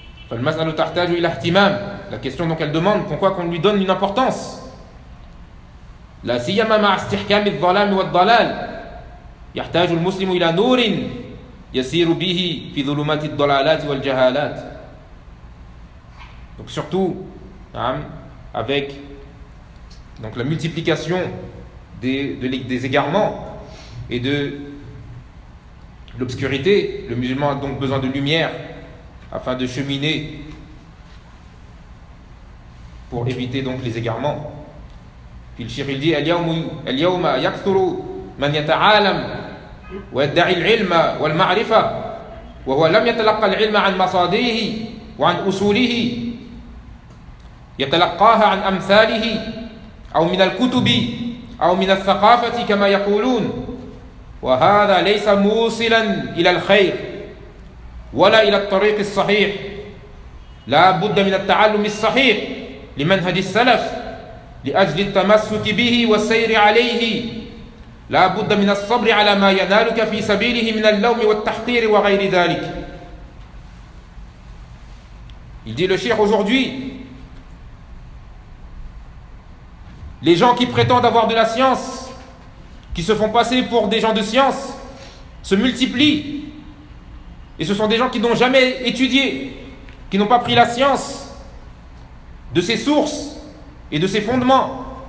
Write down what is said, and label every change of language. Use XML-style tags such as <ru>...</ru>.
<fr>La question donc elle demande pourquoi qu'on lui donne une importance.</fr> <ar>La siyama ma istihkam al-dhalal wa al-dhalal يحتاج المسلم الى نور يسير به في ظلمات الضلالات والجهالات.</ar> <fr>Donc surtout avec donc la multiplication des égarements et de l'obscurité, le musulman a donc besoin de lumière afin de cheminer pour éviter donc les égarements.</fr> <ar>Puis le cheikh dit al-yawma yakthuru man yata'alam ويدعي العلم والمعرفة وهو لم يتلقى العلم عن مصادره وعن أصوله يتلقاها عن أمثاله أو من الكتب أو من الثقافة كما يقولون وهذا ليس موصلا إلى الخير ولا إلى الطريق الصحيح لا بد من التعلم الصحيح لمنهج السلف لأجل التمسك به والسير عليه لا بد من الصبر على ما ينالك في سبيله من اللوم والتحقير وغير ذلك.</ar> <fr>Il dit le cheikh aujourd'hui, les gens qui prétendent avoir de la science, qui se font passer pour des gens de science, se multiplient. Et ce sont des gens qui n'ont jamais étudié, qui n'ont pas pris la science de ses sources et de ses fondements.</fr>